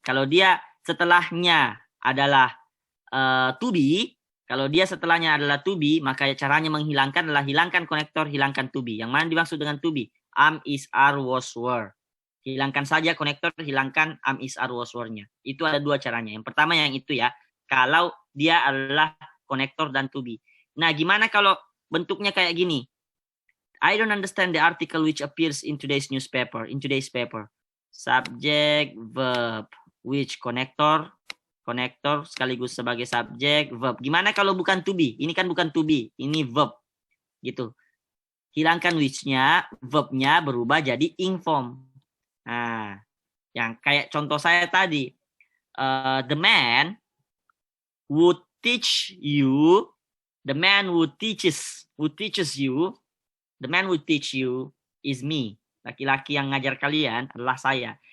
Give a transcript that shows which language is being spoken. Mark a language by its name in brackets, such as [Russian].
[Indonesian] Kalau dia setelahnya adalah to be, kalau dia setelahnya adalah to be, maka caranya menghilangkan adalah hilangkan konektor, hilangkan to be. Yang mana dimaksud dengan to be? Am, is, are, was, were. Hilangkan saja konektor, hilangkan am, is, are, was, were-nya. Itu ada dua caranya. Yang pertama yang itu ya, kalau dia adalah konektor dan to be. Nah, gimana kalau bentuknya kayak gini? [English] I don't understand the article which appears in today's newspaper, in today's paper. [Indonesian] Subject, verb, which konektor sekaligus sebagai subjek, verb. Gimana kalau bukan to be? Ini kan bukan to be, ini verb. Gitu. Hilangkan which-nya, verb-nya berubah jadi ing form. Nah, yang kayak contoh saya tadi. [English] The man who teach you, the man who teaches you, the man who teach you is me. [Indonesian] Laki-laki yang ngajar kalian adalah saya.